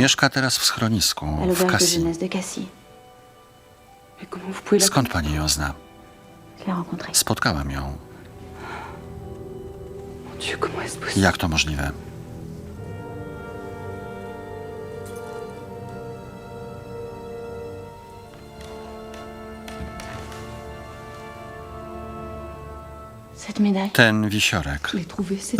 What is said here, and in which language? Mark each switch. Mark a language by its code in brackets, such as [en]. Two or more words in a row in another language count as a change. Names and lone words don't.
[pl] Mieszka teraz w schronisku, [fr] À [pl] w [fr] l'auberge de Cassis. jeunesse de Cassis. Mais comment vous pouvez la [pl] Skąd pani ją zna? [fr] Je l'ai rencontrée. [pl] Spotkałam ją. [fr] Mon Dieu, comment est-ce possible? [pl] Jak to możliwe? [fr] Cette médaille. [pl] Ten wisiorek. [fr] Je l'ai trouvé, c'est...